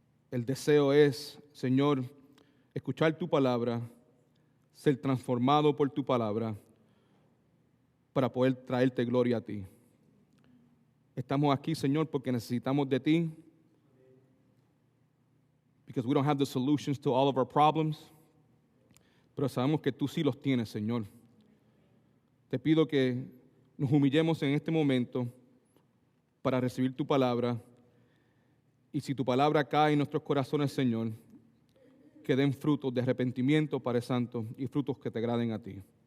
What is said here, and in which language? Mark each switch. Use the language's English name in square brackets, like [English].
[Spanish] El deseo es, Señor, escuchar tu palabra, ser transformado por tu palabra para poder traerte gloria a ti. Estamos aquí, Señor, porque necesitamos de ti. [English] Because we don't have the solutions to all of our problems. [Spanish] Pero sabemos que tú sí los tienes, Señor. Te pido que nos humillemos en este momento para recibir tu palabra. Y si tu palabra cae en nuestros corazones, Señor, que den frutos de arrepentimiento, Padre Santo, y frutos que te agraden a ti.